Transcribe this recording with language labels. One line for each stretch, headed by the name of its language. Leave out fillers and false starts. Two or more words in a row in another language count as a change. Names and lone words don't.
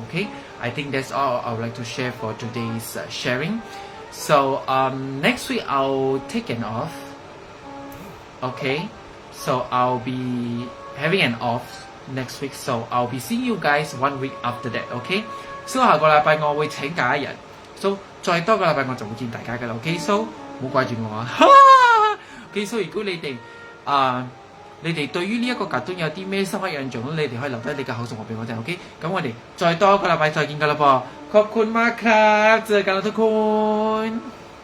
English: Okay, I think that's all I would like to share for today's sharing. So next week I'll take an off. Okay, so I'll be having an off next week, so I'll be seeing you guys 1 week after that.
Cantonese: Okay, so 下個禮拜我會請假一日， so 再多個禮拜我就會見大家㗎啦。OK， so 唔好掛住我啊。OK， so 如果你哋對於呢一個cartoon有啲咩深刻印象，你哋可以留低你嘅口述我俾我聽。OK， 咁我哋再多個禮拜再見㗎啦噃。
Thai: ขอบคุณมากครับ，เจอกันแล้วทุกคน